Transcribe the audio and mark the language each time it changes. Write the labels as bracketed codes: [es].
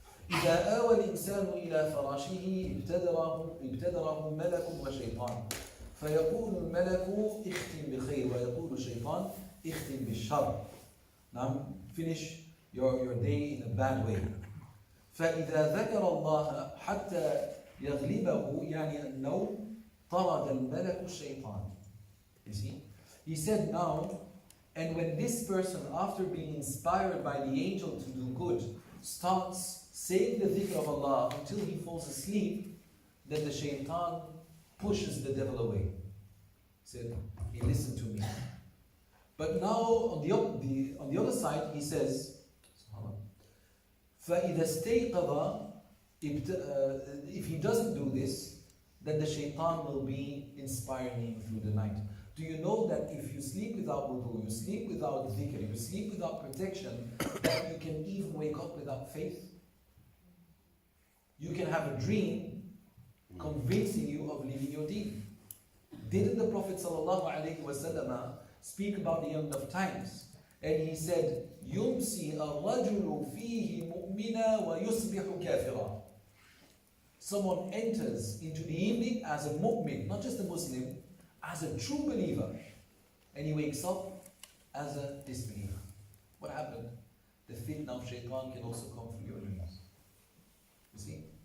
[ar] إذا آوى الإنسان إلى فراشه ابتدره ملك وشيطان فيقول الملك اختم بخير ويقول الشيطان اختم بالشر. [en] Now finish your day in a bad way. [ar] فإذا ذكر الله حتى يغلبه يعني النوم طرد الملك الشيطان. [en] You see? He said now, and when this person, after being inspired by the angel to do good, starts saying the dhikr of Allah until he falls asleep, then the shaitan pushes the devil away. He said, he listened to me. But now on the other side, he says, [ar] فَإِذَا اسْتَيْقَظَ [en] if he doesn't do this, then the shaitan will be inspiring him through the night. Do you know that if you sleep without wudu, you sleep without dhikr, you sleep without protection, that you can even wake up without faith? You can have a dream convincing you of leaving your deen. Didn't the Prophet ﷺ speak about the end of times? And he said, [ar] يُمْسِي الرَّجُلُ فِيهِ مُؤْمِنًا وَيُصْبِحُ كَافِرًا. [en] Someone enters into the evening as a mu'min, not just a Muslim, as a true believer. And he wakes up as a disbeliever. What happened? The fitna of shaitan can also come through your dreams. You see?